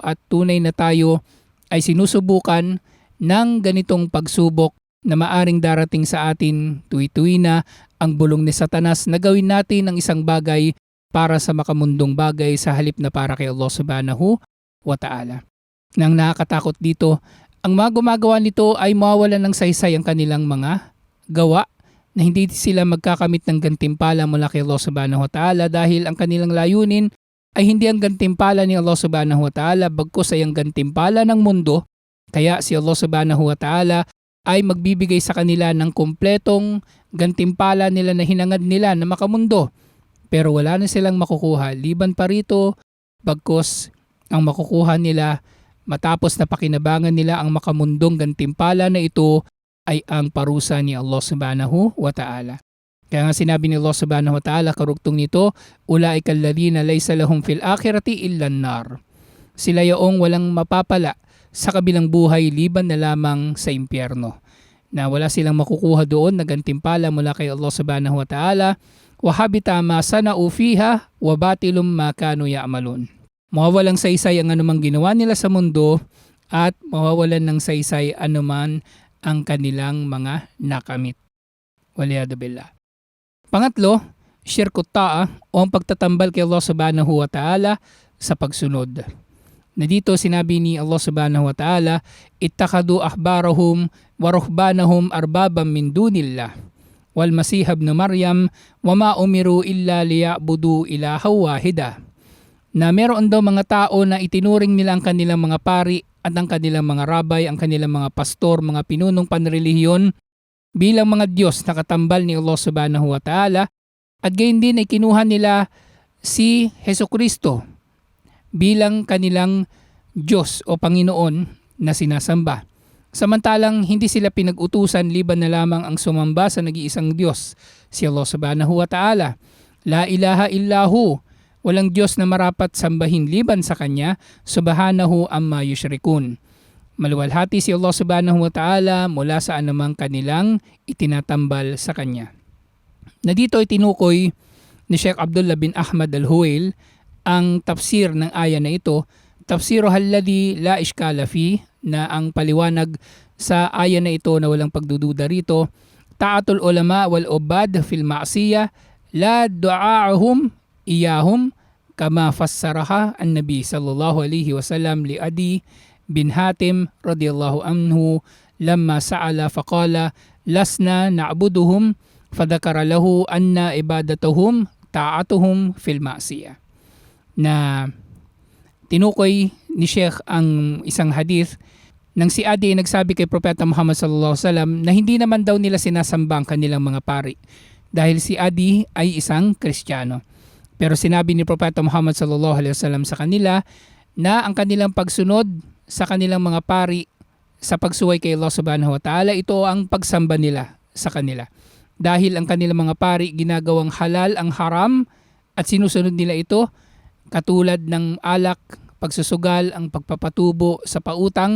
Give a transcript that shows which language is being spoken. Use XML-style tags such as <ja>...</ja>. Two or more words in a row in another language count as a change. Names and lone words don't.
<tl>At tunay na tayo ay sinusubukan ng ganitong pagsubok na maaring darating sa atin tuwi-tuwi na ang bulong ni Satanas na gawin natin ang isang bagay para sa makamundong bagay sa halip na para kay Allah</tl> <ar>سبحانه وتعالى.</ar> <tl>Nang nakakatakot dito, ang mga gumagawa nito ay mawawalan ng saysay ang kanilang mga gawa na hindi sila magkakamit ng gantimpala mula kay Allah</tl> <ar>سبحانه وتعالى</ar> <tl>dahil ang kanilang layunin ay hindi ang gantimpala ni Allah</tl> <ar>سبحانه وتعالى</ar> <tl>bagkus ay ang gantimpala ng mundo. Kaya si Allah</tl> <ar>سبحانه وتعالى</ar> <tl>ay magbibigay sa kanila ng kumpletong gantimpala nila na hinangad nila na makamundo. Pero wala na silang makukuha liban pa rito bagkus ang makukuha nila matapos na pakinabangan nila ang makamundong gantimpala na ito ay ang parusa ni Allah</tl> <ar>سبحانه وتعالى.</ar> <tl>Kaya nga sinabi ni Allah</tl> <ar>سبحانه وتعالى</ar> <tl>karugtong nito,</tl> <ar>أولئك الذين ليس لهم في الآخرة إلا النار.</ar> <tl>Sila yaong walang mapapala sa kabilang buhay liban na lamang sa impyerno. Na wala silang makukuha doon na gantimpala mula kay Allah</tl> <ar>سبحانه وتعالى. وحبط ما صنعوا فيها وباطل ما كانوا يعملون.</ar> <tl>Mawawalang saysay ang anumang ginawa nila sa mundo at mawawalan ng saysay anuman ang kanilang mga nakamit.</tl> <ar>والعياذ بالله.</ar> <tl>Pangatlo,</tl> <ar>شرك الطاعة</ar> <tl>o ang pagtatambal kay Allah</tl> <ar>سبحانه وتعالى</ar> <tl>sa pagsunod. Na dito sinabi ni</tl> <ar>الله سبحانه وتعالى اتخذوا أحبارهم ورهبانهم أربابا من دون الله والمسيح ابن مريم وما أمروا إلا ليعبدوا إلها واحدا.</ar> <tl>Na meron daw mga tao na itinuring nila ang kanilang mga pari at ang kanilang mga rabay, ang kanilang mga pastor, mga pinunong panrelihiyon bilang mga Diyos na katambal ni Allah</tl> <ar>سبحانه وتعالى</ar> <tl>at gayon din ay kinuha nila si Hesukristo bilang kanilang Diyos o Panginoon na sinasamba. Samantalang hindi sila pinag-utusan liban na lamang ang sumamba sa nag-iisang Diyos, si Allah</tl> <ar>سبحانه وتعالى. لا إله إلا هو.</ar> <tl>Walang Diyos na marapat sambahin liban sa Kanya,</tl> <ar>سبحانه عما يشركون.</ar> <tl>Maluwalhati si Allah</tl> <ar>سبحانه وتعالى</ar> <tl>mula sa anumang kanilang itinatambal sa Kanya. Na dito ay tinukoy ni Sheikh Abdullah bin Ahmad al-Huwail ang tafsir ng aya na ito,</tl> <ar>تفسيره الذي لا إشكال في,</ar> <tl>na ang paliwanag sa aya na ito na walang pagdududa rito,</tl> <ar>طاعة العلماء والعباد في المعصية لا دعاؤهم إياهم كما فسرها النبي صلى الله عليه وسلم لعدي بن حاتم رضي الله عنه لما سأل فقال لسنا نعبدهم فذكر له أن عبادتهم طاعتهم في المعصية.</ar> <tl>Na tinukoy ni Sheikh ang isang hadith nang si Adi nagsabi kay Propeta Muhammad</tl> <ar>صلى الله عليه وسلم</ar> <tl>na hindi naman daw nila sinasamba ang kanilang mga pari dahil si Adi ay isang Kristiyano. Pero sinabi ni Propeta Muhammad</tl> <ar>صلى الله عليه وسلم</ar> <tl>sa kanila na ang kanilang pagsunod sa kanilang mga pari sa pagsuway kay Allah</tl> <ar>سبحانه وتعالى,</ar> <tl>ito ang pagsamba nila sa kanila. Dahil ang kanilang mga pari ginagawang halal ang haram at sinusunod nila ito katulad ng alak, pagsusugal, ang pagpapatubo sa pautang.</tl>